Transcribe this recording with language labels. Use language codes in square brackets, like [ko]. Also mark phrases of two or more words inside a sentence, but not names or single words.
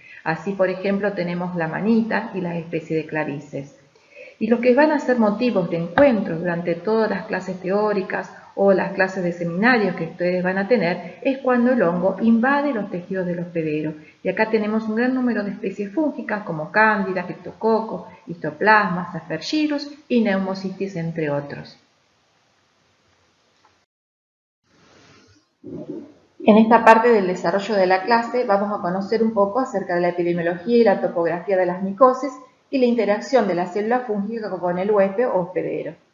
[es] Así, por ejemplo, tenemos la manita y la especie de Clarices. Y los que van a ser motivos de encuentro durante todas las clases teóricas o las clases de seminarios que ustedes van a tener es cuando el hongo invade los tejidos del hospedero. Y acá tenemos un gran número de especies fúngicas como cándida, criptococcus, histoplasmas, aspergillus y pneumocystis, entre otros. En esta parte del desarrollo de la clase vamos a conocer un poco acerca de la epidemiología y la topografía de las micosis y la interacción de la célula fúngica con el huésped o hospedero.